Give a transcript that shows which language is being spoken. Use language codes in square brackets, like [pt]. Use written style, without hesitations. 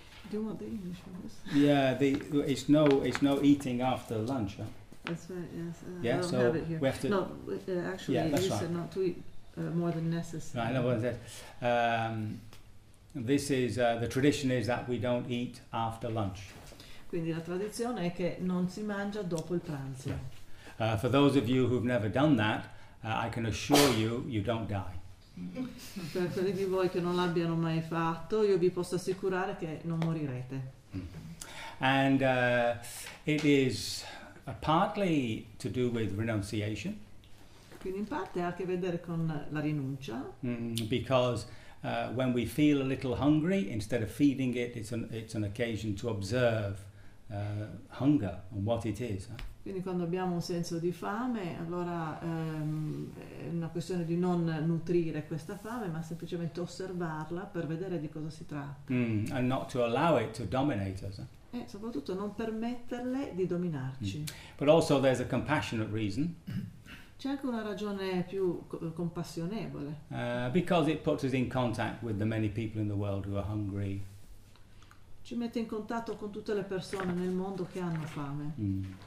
[en] Do you want the English for this? Yeah, it's no eating after lunch, huh? That's right, yes. Yeah, I don't so have it here. We have to actually you said not to eat more than necessary. Right, I know what I said. This is the tradition is that we don't eat after lunch. [it] Quindi la tradizione è che non si mangia dopo il pranzo. [en] Yeah. For those of you who've never done that, I can assure you, you don't die. [it] Per quelli di voi che non l'abbiano mai fatto, io vi posso assicurare che non morirete. [en] And it is partly to do with renunciation. [it] Quindi in parte ha a che vedere con la rinuncia. [en] Because when we feel a little hungry, instead of feeding it, it's an occasion to observe. Hunger and what it is. [it] Quindi quando abbiamo un senso di fame, allora è una questione di non nutrire questa fame, ma semplicemente osservarla per vedere di cosa si tratta. [en] And not to allow it to dominate us. [it] E soprattutto non permetterle di dominarci. [en] But also there's a compassionate reason. [it] C'è anche una ragione più compassionevole. [en] Because it puts us in contact with the many people in the world who are hungry. [it] Ci mette in contatto con tutte le persone nel mondo che hanno fame.